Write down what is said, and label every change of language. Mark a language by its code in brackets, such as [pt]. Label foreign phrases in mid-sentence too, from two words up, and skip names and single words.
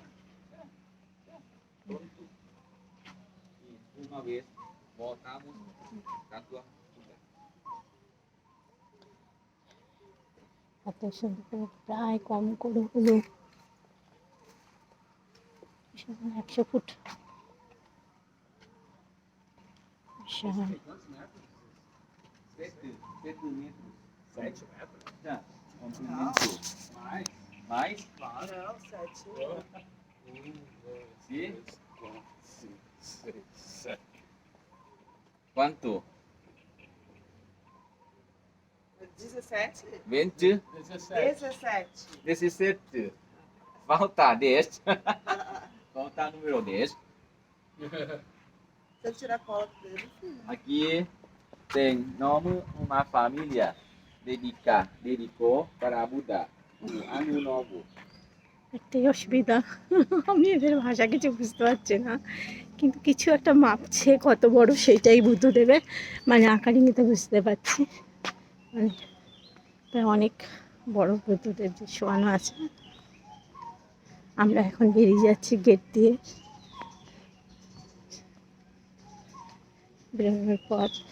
[bn] এত সুন্দর করে প্রায় কম করে হলো 100 ফুট। বিশাল। [pt] 7 metros. 7 metros? Já. Comprimento. Mais? Mais? Claro. Não, 7. 1, 2, 3, 4, 5, 6, 7. Quanto? 17? 20? 17. 17. Falta 10. Falta número 10. Se eu tirar foto dele, sim. Aqui tem nome uma família dedicou para Buda. O ano novo. [bn] একটাই অসুবিধা, আমি এদের ভাষা কিছু বুঝতে পারছি না, কিন্তু কিছু একটা মাপছে কত বড় সেটাই বুদ্ধ দেবে, মানে আকার ইঙ্গিতে বুঝতে পারছি। মানে প্রায় অনেক বড় বুদ্ধদের যে শোয়ানো আছে। আমরা এখন বেরিয়ে যাচ্ছি গেট দিয়ে, বেরোনোর পর।